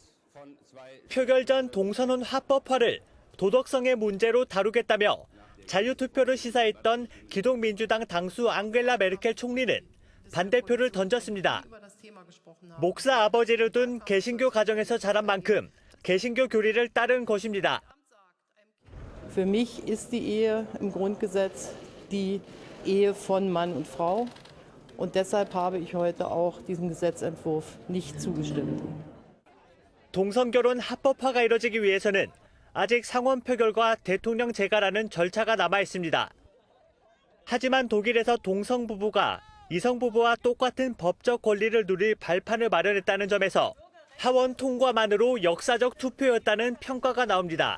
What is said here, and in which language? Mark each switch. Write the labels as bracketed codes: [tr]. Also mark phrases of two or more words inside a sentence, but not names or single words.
[ko] 표결 전 동선혼 합법화를 도덕성의 문제로 다루겠다며 자유투표를 시사했던 기독민주당 당수 앙겔라 메르켈 총리는 반대표를 던졌습니다. 목사 아버지를 둔 개신교 가정에서 자란 만큼 개신교 교리를 따른 것입니다. [de] Für mich ist die Ehe im Grundgesetz die Ehe von Mann und Frau. Und deshalb habe ich heute auch diesem Gesetzentwurf nicht zugestimmt. [ko] 동성결혼 합법화가 이뤄지기 위해서는 아직 상원 표결과 대통령 제가라는 절차가 남아 있습니다. 하지만 독일에서 동성 부부가 이성 부부와 똑같은 법적 권리를 누릴 발판을 마련했다는 점에서 하원 통과만으로 역사적 투표였다는 평가가 나옵니다.